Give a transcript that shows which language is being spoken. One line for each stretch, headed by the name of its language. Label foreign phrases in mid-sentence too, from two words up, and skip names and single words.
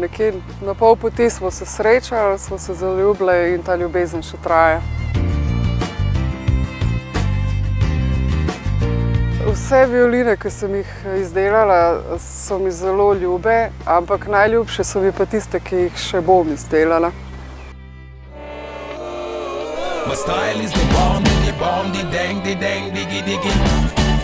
Slovenian: Nekje na pol poti smo se srečali, smo se zaljubili in ta ljubezen še traja. Vse violine, ki sem jih izdelala, so mi zelo ljube, ampak najljubše so mi pa tiste, ki jih še bom izdelala.
English: My style is the bomb, the dang, the dang, diggy, diggy.